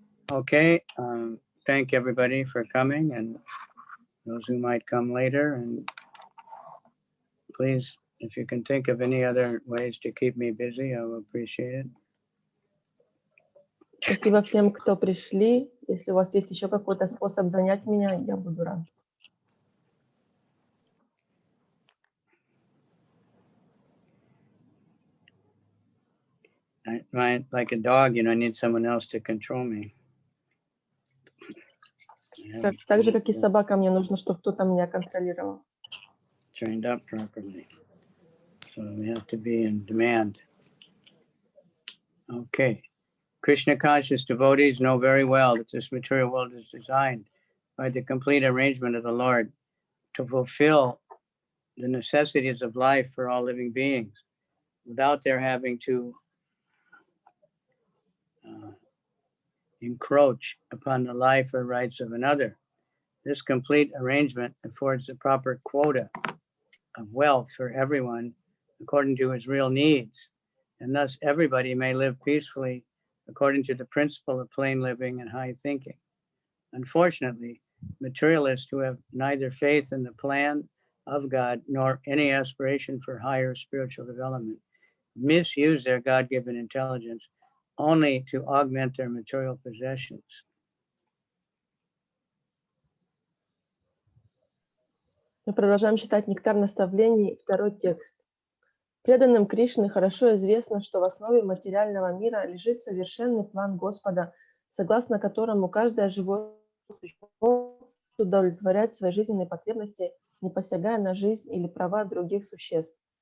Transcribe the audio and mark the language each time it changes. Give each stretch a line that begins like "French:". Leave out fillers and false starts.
English: Okay. Thank everybody for coming and those who might come later. And please, if you can think of any other ways to keep me busy, I will appreciate it.
Russian: Спасибо всем, кто пришли. Если у вас есть еще какой-то способ занять меня, я буду рад.
English: Like a dog, I need someone else to control me.
Russian: Так же, как и собака, мне нужно, чтобы кто-то меня контролировал.
English: Trained up properly. So we have to be in demand. Okay. Krishna conscious devotees know very well that this material world is designed by the complete arrangement of the Lord to fulfill the necessities of life for all living beings without their having to encroach upon the life or rights of another. This complete arrangement affords a proper quota of wealth for everyone according to his real needs, and thus everybody may live peacefully according to the principle of plain living and high thinking. Unfortunately, materialists who have neither faith in the plan of God nor any aspiration for higher spiritual development misuse their God-given intelligence only to augment their material possessions.
Russian: Мы продолжаем читать «Нектар наставлений», второй текст. Преданным Кришны хорошо известно, что в основе материального мира лежит совершенный план Господа, согласно которому каждое живое существо удовлетворять свои жизненные потребности, не посягая на жизнь или права других существ.